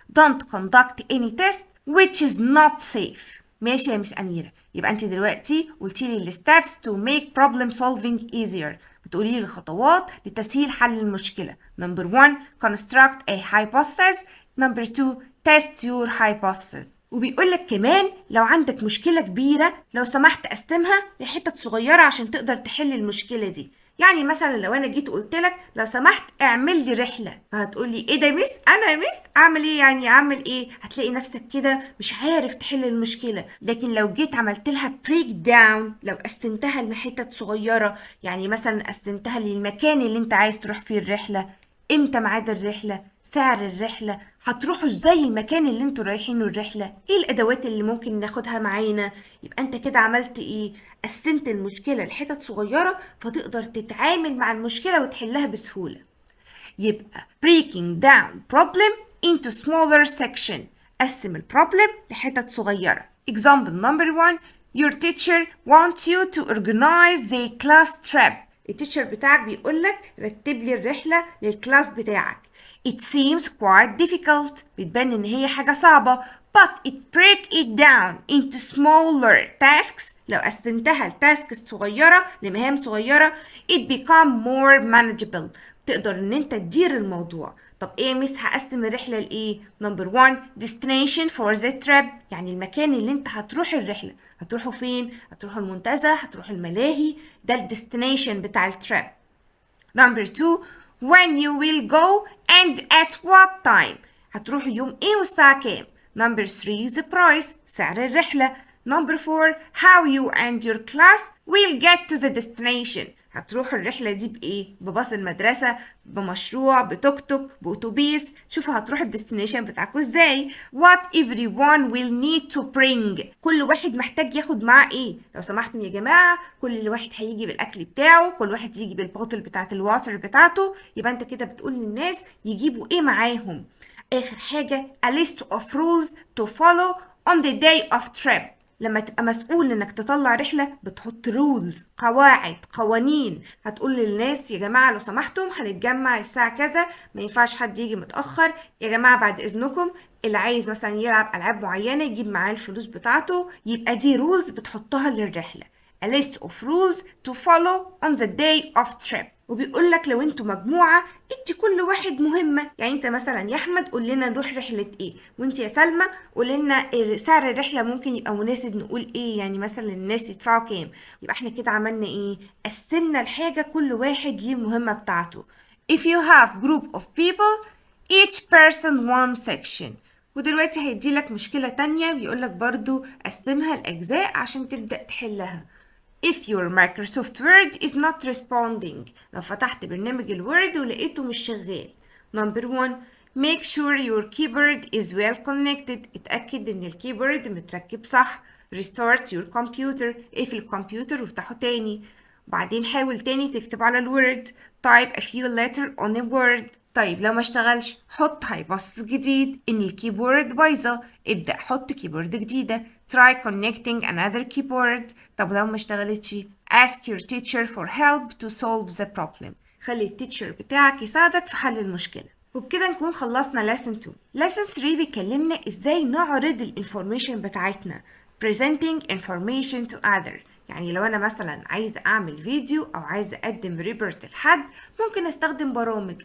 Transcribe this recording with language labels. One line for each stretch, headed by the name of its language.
English: Don't conduct any test which is not safe.
Arabic: ماشي يا مس أميرة؟ يبقى أنت دلوقتي قلتيلي ال steps to make problem solving easier، بتقولي لي الخطوات لتسهيل حل المشكلة.
English: Number 1 construct a hypothesis. Number 2 test your hypothesis.
Arabic: وبيقولك كمان لو عندك مشكلة كبيرة لو سمحت قسمها لحتت صغيرة عشان تقدر تحل المشكلة دي. يعني مثلا لو انا جيت قلتلك لو سمحت اعمل لي رحلة، فهتقولي ايه ده يا مس؟ انا يا مس اعمل ايه؟ يعني اعمل ايه؟ هتلاقي نفسك كده مش عارف تحل المشكلة. لكن لو جيت عملت لها بريك داون، لو قسمتها لحتت صغيرة، يعني مثلا قسمتها للمكان اللي انت عايز تروح فيه الرحلة، امتى ميعاد الرحلة، سعر الرحلة، هتروحوا ازاي المكان اللي انتوا رايحينه الرحلة، ايه الادوات اللي ممكن ناخدها معانا. يبقى انت كده عملت ايه؟ قسمت المشكلة لحتت صغيرة فتقدر تتعامل مع المشكلة وتحلها بسهولة.
English: يبقى breaking down problem into smaller section، قسم البروبلم لحتت صغيرة. Example number 1. Your teacher wants you to organize the class trip.
Arabic: التيتشر بتاعك بيقولك رتب لي الرحلة للكلاس بتاعك.
English: It seems quite difficult.
Arabic: بتبان إن هي حاجة صعبة.
English: But it break it down into smaller tasks.
Arabic: لو قسمتها لتاسكس صغيرة لمهام صغيرة it become more manageable. تقدر إن أنت تدير الموضوع. طب ايه مس هقسم الرحله لايه؟ نمبر 1 destination for the trip، يعني المكان اللي انت هتروح الرحله. هتروحوا فين؟ هتروحوا المنتزه، هتروحوا الملاهي، ده الديستنيشن بتاع التريب.
English: Number 2 when you will go and at what time، هتروحوا يوم ايه والساعه كام. نمبر 3 the price، سعر الرحله. Number 4 how you and your class will get to the destination، هتروحوا الرحلة دي بإيه؟ بباص المدرسة، بمشروع، بتوك توك، بأتوبيس.
Arabic: شوفوا هتروحوا الديستنيشن بتاعكم ازاي. What everyone will need to bring، كل واحد محتاج ياخد معاه ايه. لو سمحتم يا جماعة كل واحد هيجي بالأكل بتاعه، كل واحد يجي بالبوتل بتاعت الواتر بتاعته. يبقى انت كده بتقول للناس يجيبوا ايه معاهم.
English: آخر حاجة a list of rules to follow on the day of trip.
Arabic: لما تبقى مسؤول انك تطلع رحلة بتحط رولز، قواعد، قوانين. هتقول للناس يا جماعة لو سمحتم هنتجمع الساعة كذا، ما ينفعش حد يجي متأخر. يا جماعة بعد اذنكم اللي عايز مثلا يلعب ألعاب معينة يجيب معاه الفلوس بتاعته. يبقى دي رولز بتحطها للرحلة.
English: A list of rules to follow on the day of trip.
Arabic: وبيقول لك لو انتوا مجموعة ادي كل واحد مهمة. يعني انت مثلا يا احمد قول لنا نروح رحلة ايه، وانت يا سلمى قول لنا سعر الرحلة ممكن يبقى مناسب نقول ايه، يعني مثلا الناس يدفعوا كام. يبقى احنا كده عملنا ايه؟ قسمنا الحاجة كل واحد ليه المهمة بتاعته.
English: If you have group of people each person one section.
Arabic: ودلوقتي هيديلك مشكلة تانية بيقولك برضو قسمها لأجزاء عشان تبدأ تحلها. If your Microsoft Word is not responding، لو فتحت برنامج الوورد ولقيته مش شغال.
English: Number 1 make sure your keyboard is well connected، اتأكد ان الكيبورد متركب صح.
Arabic: Restart your computer، اقفل الكمبيوتر وافتحه تاني. بعدين حاول تاني تكتب على الوورد.
English: Type a few letters on a word.
Arabic: طيب لو ما اشتغلش حط هيبص جديد ان الكيبورد بايظه، ابدأ حط كيبورد جديده.
English: Try connecting another keyboard. طب لو ما اشتغلتش ask your teacher for help to solve the problem.
Arabic: خلي التيتشر بتاعك يساعدك في حل المشكلة. وبكده نكون خلصنا lesson 2. lesson 3 بيكلمنا ازاي نعرض الانفورميشن بتاعتنا presenting information to other. يعني لو انا مثلا عايزه اعمل فيديو او عايزه اقدم ريبورت لحد ممكن استخدم برامج.